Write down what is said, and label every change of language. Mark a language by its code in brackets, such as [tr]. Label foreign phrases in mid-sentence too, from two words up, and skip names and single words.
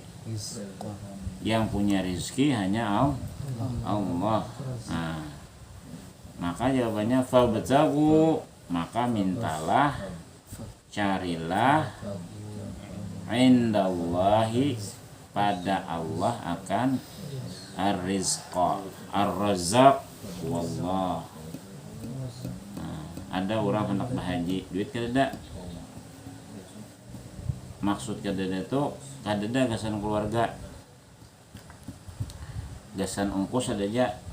[id] Yang punya rizki hanya Allah. Nah, maka jawabannya fabtagu, maka mintalah, carilah, indallahi, pada Allah akan [ar] ar-rizqa, ar-razaq wallah. [bjn] Nah, ada orang hendak berhaji, duit kadada. Maksud kadada itu kadada gasan keluarga, gasan ongkos ada aja.